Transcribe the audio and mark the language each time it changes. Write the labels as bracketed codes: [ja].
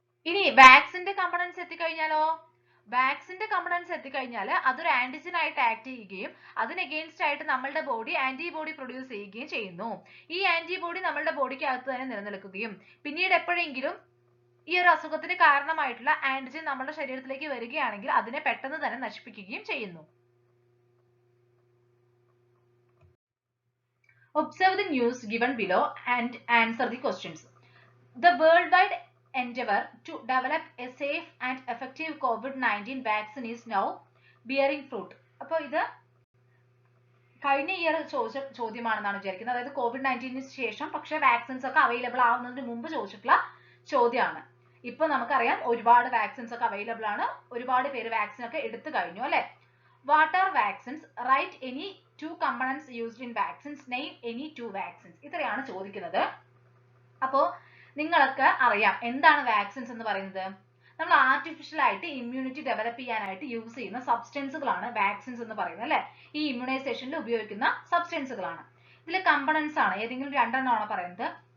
[ml] ഇനി വാക്സിന്റെ കമ്പണൻസ് എത്തിക്കഴിഞ്ഞാലോ? വാക്സിന്റെ കമ്പണൻസ് എത്തിക്കഴിഞ്ഞാൽ അതൊരു ആന്റിജൻ ആയിട്ട് ആക്ട് ചെയ്യുകയും അതിന് എഗെയിൻസ്റ്റ് ആയിട്ട് നമ്മളുടെ ബോഡി ആന്റിബോഡി പ്രൊഡ്യൂസ് ചെയ്യുകയും ചെയ്യുന്നു. ഈ ആന്റിബോഡി നമ്മളുടെ ബോഡിക്ക് അകത്ത് തന്നെ നിലനിൽക്കുകയും പിന്നീട് എപ്പോഴെങ്കിലും ഈ ഒരു അസുഖത്തിന് കാരണമായിട്ടുള്ള ആന്റിജൻ നമ്മുടെ ശരീരത്തിലേക്ക് വരികയാണെങ്കിൽ അതിനെ പെട്ടെന്ന് തന്നെ നശിപ്പിക്കുകയും ചെയ്യുന്നു. [en] Observe the news given below and answer the questions. The worldwide endeavor to develop a safe and effective COVID-19 vaccine is now bearing fruit. [ml] അപ്പോൾ ഇത് കഴിഞ്ഞ ഇയർ ചോദിച്ച ചോദ്യമാണെന്നാണ് വിചാരിക്കുന്നത്. അതായത് COVID-19 ശേഷം പക്ഷെ വാക്സിൻസ് ഒക്കെ അവൈലബിൾ ആവുന്നതിന് മുമ്പ് ചോദിച്ചിട്ടുള്ള ചോദ്യമാണ്. ഇപ്പൊ നമുക്കറിയാം ഒരുപാട് വാക്സിൻസ് ഒക്കെ അവൈലബിൾ ആണ്. ഒരുപാട് പേര് വാക്സിൻ ഒക്കെ എടുത്തു കഴിഞ്ഞു അല്ലെ. [en] What are vaccines? Write any two components used in vaccines. Name any two vaccines. [ml] ഇത്രയാണ് ചോദിക്കുന്നത്. അപ്പോ നിങ്ങൾക്ക് അറിയാം എന്താണ് വാക്സിൻസ് എന്ന് പറയുന്നത്. നമ്മൾ ആർട്ടിഫിഷ്യൽ ആയിട്ട് ഇമ്മ്യൂണിറ്റി ഡെവലപ്പ് ചെയ്യാനായിട്ട് യൂസ് ചെയ്യുന്ന സബ്സ്റ്റൻസുകളാണ് വാക്സിൻസ് എന്ന് പറയുന്നത് അല്ലെ. ഈ ഇമ്മ്യൂണൈസേഷനിൽ ഉപയോഗിക്കുന്ന സബ്സ്റ്റൻസുകളാണ്. ഇതിൽ കമ്പണൻസ് ആണ് ഏതെങ്കിലും രണ്ടെണ്ണമാണ് പറയുന്നത്.